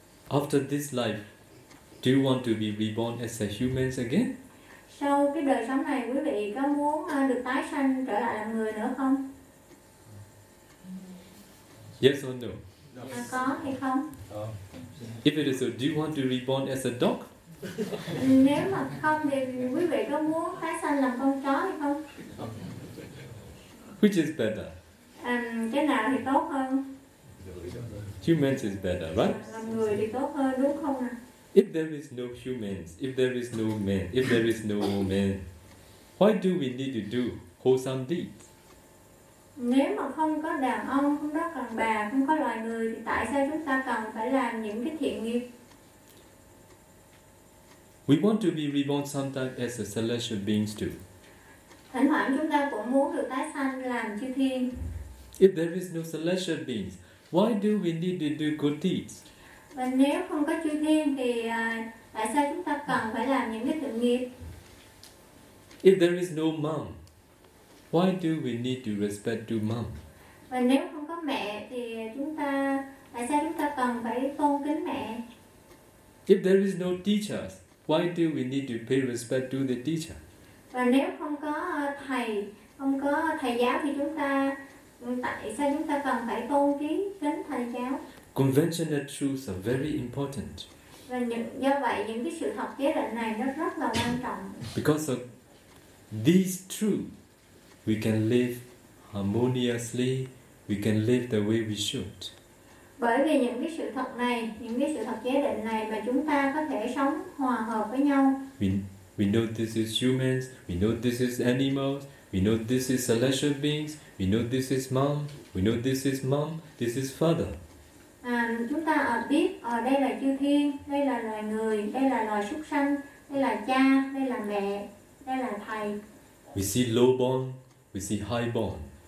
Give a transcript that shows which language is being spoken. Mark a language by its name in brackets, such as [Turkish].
[English] After this life, do you want to be reborn as a human again? [Vietnamese] Sau cái đời sống này, quý vị có muốn được tái sanh trở lại làm người nữa không? [English] Yes or no? [Vietnamese] Có hay không? [English] If it is so, do you want to reborn as a dog? [Vietnamese] Nếu mà không thì quý vị có muốn tái sanh làm con chó hay không? [English] Which is better? [Vietnamese] Cái nào thì tốt hơn? [English] Humans is better, right? [Vietnamese] Làm người thì tốt hơn, đúng không nào? [English] If there is no humans, if there is no man, if there is no woman, why do we need to do wholesome deeds? [Vietnamese] Nếu mà không có đàn ông, không có đàn bà, không có loài người thì tại sao chúng ta cần phải làm những cái thiện nghiệp? [English] We want to be reborn sometimes as a celestial beings too. [Vietnamese] Thỉnh thoảng chúng ta cũng muốn được tái sanh làm chư thiên. [English] If there is no celestial beings, why do we need to do good deeds? [Vietnamese] Và nếu không có chư thiên thì tại sao chúng ta cần phải làm những cái thiện nghiệp? [English] If there is no mom, why do we need to respect to mom? [Vietnamese] Và nếu không có mẹ thì tại sao chúng ta cần phải tôn kính mẹ? [English] If there is no teachers, why do we need to pay respect to the teacher? [Vietnamese] Và nếu không có thầy giáo thì tại sao chúng ta cần phải tôn kính thầy giáo? [English] Conventional truths are very important. [Vietnamese] Và do vậy những cái sự thật chế định này nó rất là quan trọng. [English] Because of these truths, we can live harmoniously, we can live the way we should. [Vietnamese] Bởi vì những cái sự thật này, những cái sự thật chế định này mà chúng ta có thể sống hòa hợp với nhau. [English] We know this is humans, we know this is animals, we know this is celestial beings, we know this is mom, we know this is mom, this is father. [Vietnamese] Chúng ta biết đây là chư thiên, đây là loài người, đây là loài súc sanh, đây là cha, đây là mẹ, đây là thầy. [English] We see low born, we see high born.